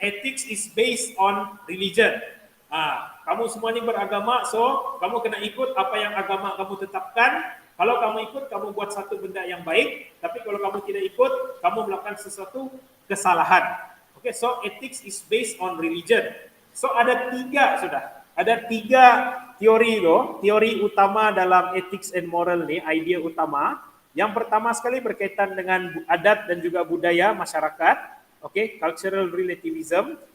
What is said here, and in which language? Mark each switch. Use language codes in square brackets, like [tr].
[en] Ethics is based on religion. [ms] Kamu semua ni beragama, [en] so [ms] kamu kena ikut apa yang agama kamu tetapkan. Kalau kamu ikut, kamu buat satu benda yang baik. Tapi kalau kamu tidak ikut, kamu melakukan sesuatu kesalahan. [en] Okay, so ethics is based on religion. [ms] So ada tiga teori lo, teori utama dalam [en] ethics and moral [ms] ni, idea utama. Yang pertama sekali berkaitan dengan adat dan juga budaya masyarakat. [en] Okay, cultural relativism.